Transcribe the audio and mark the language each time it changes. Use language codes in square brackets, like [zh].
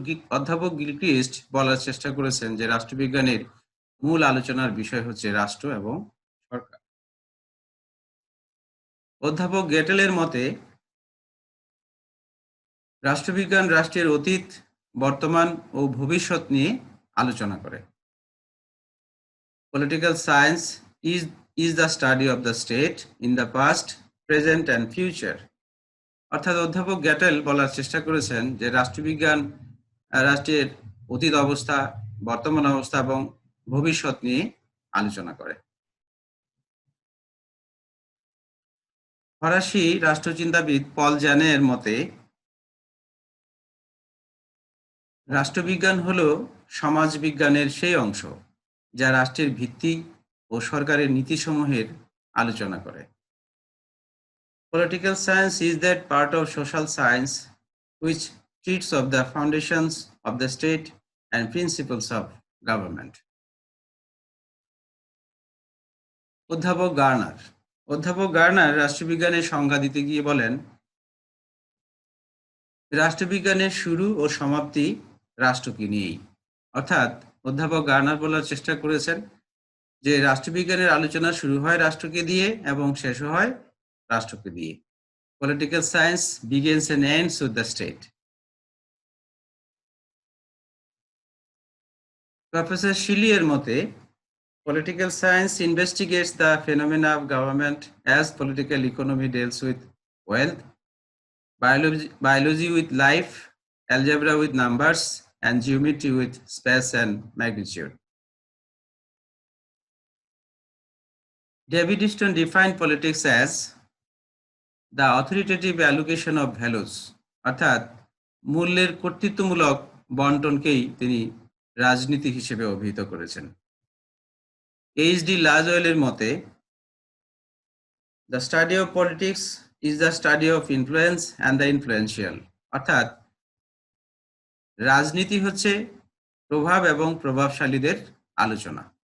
[bn] অধ্যাপক গিলক্রিস্ট বলার চেষ্টা করেছেন যে রাষ্ট্রবিজ্ঞানের মূল আলোচনার বিষয় হচ্ছে রাষ্ট্র এবং সরকার। অধ্যাপক গেটেলের মতে রাষ্ট্রবিজ্ঞান রাষ্ট্রের অতীত, বর্তমান ও ভবিষ্যৎ নিয়ে আলোচনা করে। [en] Political science is the study of the state in the past, present and future. [bn] অর্থাৎ অধ্যাপক গ্যাটেল বলার চেষ্টা করেছেন যে রাষ্ট্রবিজ্ঞান রাষ্ট্রের অতীত অবস্থা, বর্তমান অবস্থা এবং ভবিষ্যৎ নিয়ে আলোচনা করে। ফরাসি রাষ্ট্রচিন্তাবিদ পল জ্যানের মতে রাষ্ট্রবিজ্ঞান হলো সমাজবিজ্ঞানের সেই অংশ যা রাষ্ট্রের ভিত্তি ও সরকারের নীতিসমূহের আলোচনা করে। [en] Political science is that part of social science which treats of the foundations of the state and principles of government. [bn] অধ্যাপক গার্নার রাষ্ট্রবিজ্ঞানের সংজ্ঞা দিতে গিয়ে বলেন, রাষ্ট্রবিজ্ঞানের শুরু ও সমাপ্তি রাষ্ট্রকে নিয়েই। অর্থাৎ অধ্যাপক গার্নার বলার চেষ্টা করেছেন যে রাষ্ট্রবিজ্ঞানের আলোচনা শুরু হয় রাষ্ট্রকে দিয়ে এবং শেষ হয় রাষ্ট্রকে দিয়ে। [en] Political science begins and ends with the state. Professor Seeley [bn] এর মতে, [en] political science investigates the phenomena of government as political economy deals with wealth, biology with life, algebra with numbers, and geometry with space and magnitude. David Easton defined politics as the authoritative allocation of values, [bn] অর্থাৎ মূল্যের কর্তৃত্বমূলক বন্টনকেই তিনি রাজনীতি হিসেবে অভিহিত করেছেন। [en] HD লাজওয়েলের মতে, the study of politics is the study of influence and the influential, [bn] অর্থাৎ রাজনীতি হচ্ছে প্রভাব এবং প্রভাবশালীদের আলোচনা।